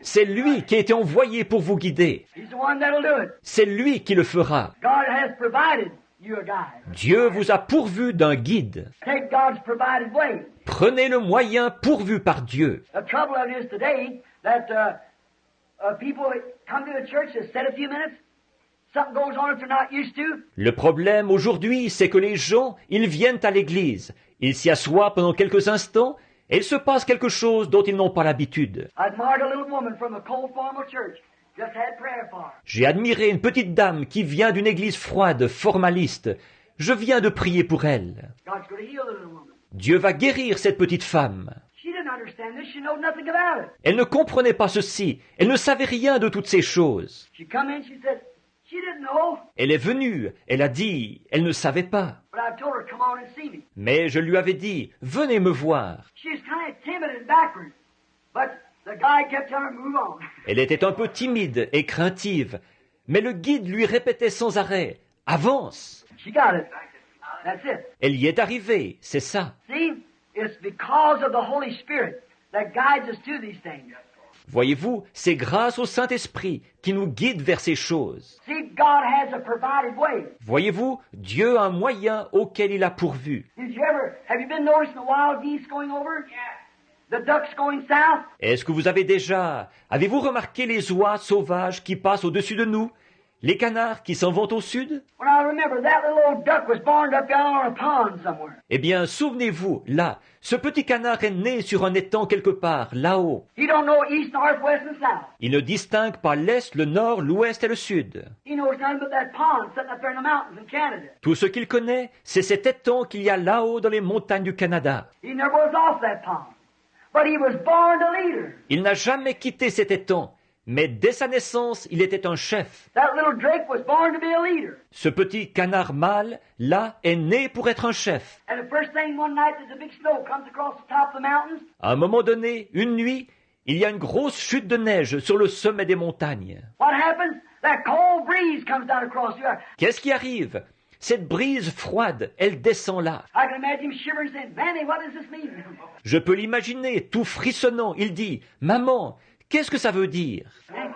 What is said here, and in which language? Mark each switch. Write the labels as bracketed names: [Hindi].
[French] C'est lui qui a été envoyé pour vous guider. [English] He's the one that'll do it. [French] C'est lui qui le fera. [English] God has provided you a guide. [French] Dieu vous a pourvu d'un guide. [English] Take God's provided way. [French] Prenez le moyen pourvu par Dieu. [English] The trouble of it is today that people come to the church to sit a few minutes. Something goes on that they're not used to. [French] Le problème aujourd'hui, c'est que les gens, ils viennent à l'église. Ils s'y assoient pendant quelques instants et il se passe quelque chose dont ils n'ont pas l'habitude. [English] I admired a little woman from a cold formal church. Just had prayer for her. [French] J'ai admiré une petite dame qui vient d'une église froide, formaliste. Je viens de prier pour elle. [English] God's going to heal the little woman. [French] Dieu va guérir cette petite femme. [English] She didn't understand this. She knowed nothing about it. [French] Elle ne comprenait pas ceci. Elle ne savait rien de toutes ces choses. [English] She come in, she said, she didn't know. [French] Elle est venue. Elle a dit, elle ne savait pas. [English] But I told her, come on and see me. [French] Mais je lui avais dit, venez me voir. [English] She was kind of timid and backward. But the guy kept telling her, move on. [French] Elle était un peu timide et craintive. Mais le guide lui répétait sans arrêt, avance. [English] She got it. That's it. [French] Elle y est arrivée, c'est ça. [English] See, it's because of the Holy Spirit that guides us to these things. [French] Voyez-vous, c'est grâce au Saint-Esprit qui nous guide vers ces choses. [English] See, God has a provided way. [French] Voyez-vous, Dieu a un moyen auquel il a pourvu. [English] Did have you been noticing the wild geese going over? The ducks going south? [French] Est-ce que avez-vous remarqué les oies sauvages qui passent au-dessus de nous? Les canards qui s'en vont au sud? [English] Well, I remember that little old duck was born up down on a pond somewhere. [French] Eh bien, souvenez-vous, là, ce petit canard est né sur un étang quelque part, là-haut. [English] He don't know east, north, west, and south. [French] Il ne distingue pas l'est, le nord, l'ouest et le sud. [English] He knows nothing but that pond sitting up there in the mountains in Canada. [French] Tout ce qu'il connaît, c'est cet étang qu'il y a là-haut dans les montagnes du Canada. [English] He never was off that pond. But he was born a leader. [French] Il n'a jamais quitté cet étang, mais dès sa naissance, il était un chef. [English] That little drake was born to be a leader. [French] Ce petit canard mâle, là, est né pour être un chef. [English] And the first thing one night there's a big snow comes across the top of the mountains. [French] À un moment donné, une nuit, il y a une grosse chute de neige sur le sommet des montagnes. [English] What happens? That cold breeze comes down across the earth. [French] Qu'est-ce qui arrive? Cette brise froide, elle descend là. [English] I can imagine him shivering saying, Manny, what does this mean? [French] Je peux l'imaginer, tout frissonnant. Il dit, « Maman, qu'est-ce que ça veut dire ?»